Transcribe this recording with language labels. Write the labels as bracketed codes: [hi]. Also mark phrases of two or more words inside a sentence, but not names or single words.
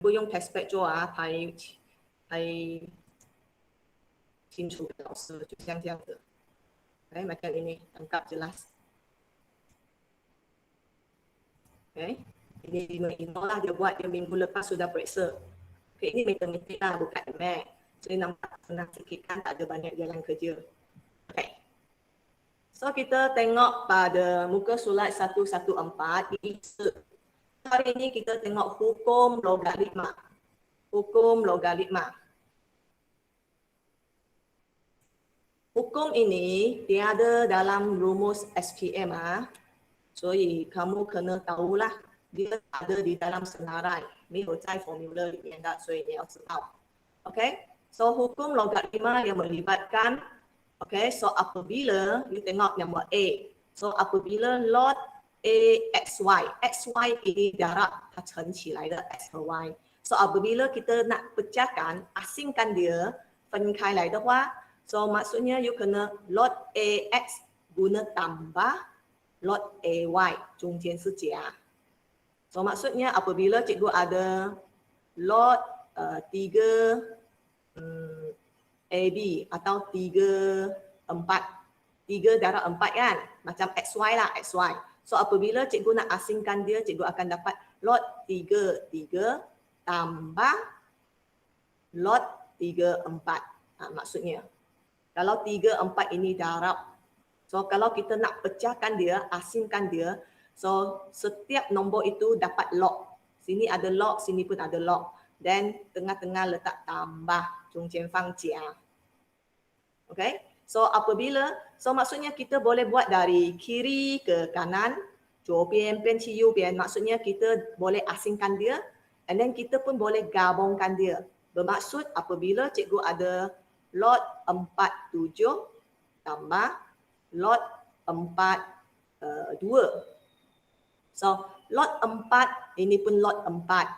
[zh] 不用 test 做啊，拍清楚给老师，就像这样子。 [ms] macam ini lengkap jelas. Ini Ino lah dia buat, dia minggu lepas sudah periksa. Ini matematik lah, bukan math. Jadi nampak senang sikit kan, tak ada banyak jalan kerja. So kita tengok pada muka surat 114. Hari ini kita tengok hukum logaritma. Hukum logaritma. Hukum ini tiada dalam rumus SPM. So kamu kena tahulah dia ada di dalam senarai. [zh] 没有在 formula 里面的，所以你要知道。Okay? [ms] So hukum logaritma yang melibatkan, okay, so apabila you tengok nombor A. So apabila log AXY, XY ini jarak [zh] 它乘起来的 X 和 Y. [ms] So apabila kita nak pecahkan, asingkan dia, [zh] 分开来的话, [ms] so maksudnya you kena log AX guna tambah log AY, [zh] 中间是加. [ms] So maksudnya apabila cikgu ada log 3 AB atau 3 darab 4 kan, macam XY lah, XY. So apabila cikgu nak asingkan dia, cikgu akan dapat log 3 tambah log 3 4. Maksudnya kalau 3 4 ini darab, so kalau kita nak pecahkan dia, asingkan dia, so setiap nombor itu dapat log. Sini ada log, sini pun ada log. Dan tengah-tengah letak tambah, [zh] 中间放加. [ms] Okay? So apabila, so maksudnya kita boleh buat dari kiri ke kanan, [zh] 左边变去右边, [ms] maksudnya kita boleh asingkan dia, [en] and then [ms] kita pun boleh gabungkan dia. Bermaksud apabila cikgu ada log 47 tambah log 42. So log 4 ini pun log 4.